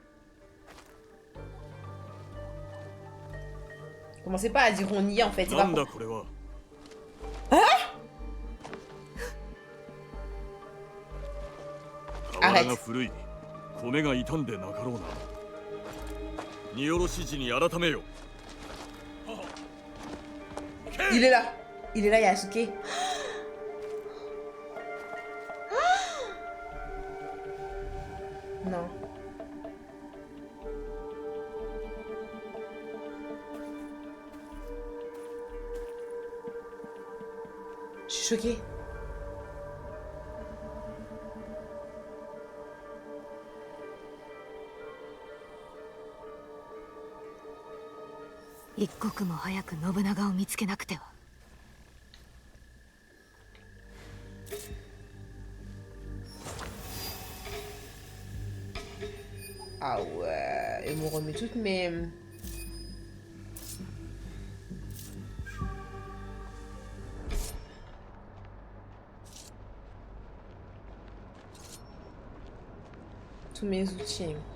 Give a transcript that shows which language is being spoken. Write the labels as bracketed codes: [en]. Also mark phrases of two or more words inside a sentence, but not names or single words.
[fr] Commencez pas à dire on y est en fait. C'est pas pour... Arrête. [ja] 米が傷んでなかろうな。荷下ろし時に改めよ。 [fr] Il est là. Il est là, Yasuke. Non. Je suis choquée. [ja] 一刻も早く信長を見つけなくては。 [fr] Ah ouais, ils m'ont remis toutes mes... tous mes outils.